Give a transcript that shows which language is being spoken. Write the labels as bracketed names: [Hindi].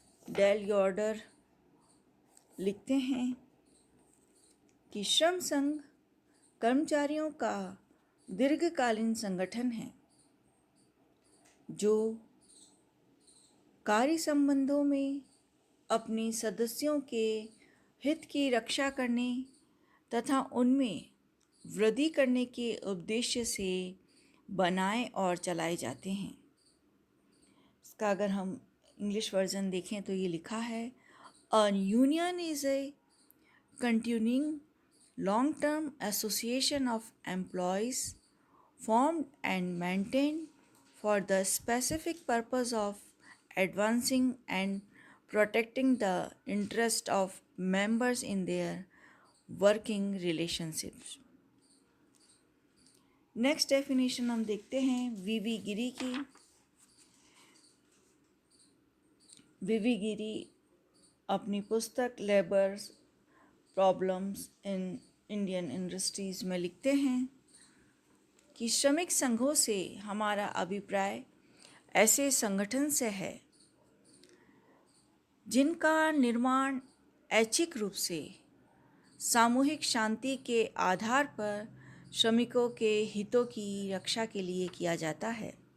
[Hindi] Del यॉर्डर लिखते हैं कि श्रम संघ कर्मचारियों का दीर्घकालीन संगठन है जो कार्य संबंधों में अपने सदस्यों के हित की रक्षा करने तथा उनमें वृद्धि करने के उद्देश्य से बनाए और चलाए जाते हैं। इसका अगर हम इंग्लिश वर्जन देखें तो ये लिखा है, [English] A union is a continuing long term association of employees formed and maintained for the specific purpose of advancing and protecting the interest of members in their working relationships. [Hindi] Next definition हम देखते हैं वीवी गिरी की। वीवी गिरी अपनी पुस्तक labour problems in Indian industries में लिखते हैं कि श्रमिक संघों से हमारा अभिप्राय ऐसे संगठन से है जिनका निर्माण ऐच्छिक रूप से सामूहिक शांति के आधार पर श्रमिकों के हितों की रक्षा के लिए किया जाता है।